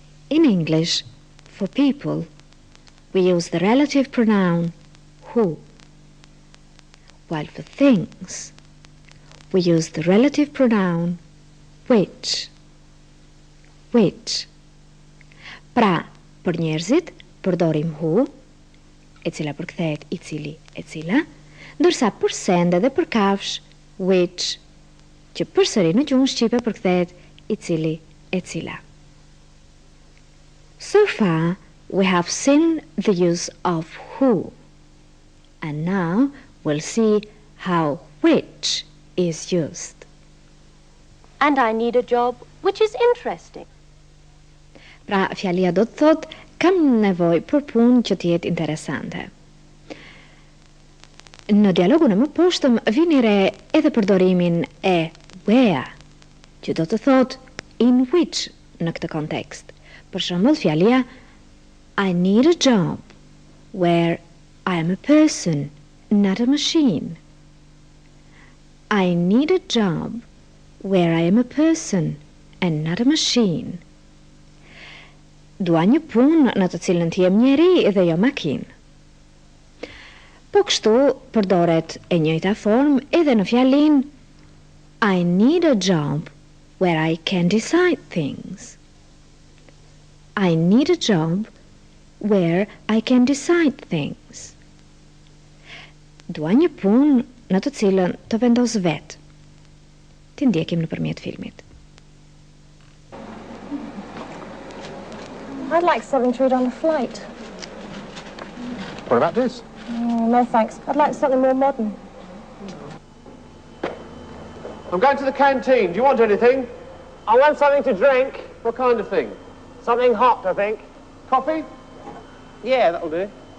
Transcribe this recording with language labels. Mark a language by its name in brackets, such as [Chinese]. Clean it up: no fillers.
[English] In English, for people, we use the relative pronoun who. while for things we use the relative pronoun which. Which. [Albanian] Pra, për njerëzit, përdorim who, e cila përkthehet I cili, e cila, ndërsa për sende dhe për kafsh, which, që përsëri në gjuhën shqipe përkthehet I cili, e cila. [English] So far, we have seen the use of who, and now we'll see how which is used. And I need a job which is interesting. [Albanian] Pra, fjalia do të thot, kam nevojë për punë që të jetë interesante. Në dialogun e më poshtëm vini re edhe përdorimin e where, që do të thot in which në këtë kontekst. Për shembull, fjalia [English] I need a job where I am a person, not a machine. I need a job where I am a person and not a machine. [Albanian] Dua një punë në të cilën të jem njeri dhe jo makinë. Po kështu përdoret e njëjta formë edhe në fjalin [English] I need a job where I can decide things. I need a job where I can decide things. [Albanian] Dua një punë në të cilën të vendos vetë. Ti ndjekim nëpërmjet filmit. [English] I'd like something to read on the flight. What about this? No, thanks. I'd like something more modern. I'm going to the canteen. Do you want anything? I want something to drink. What kind of thing? Something hot, I think. Coffee? Yeah, that'll do.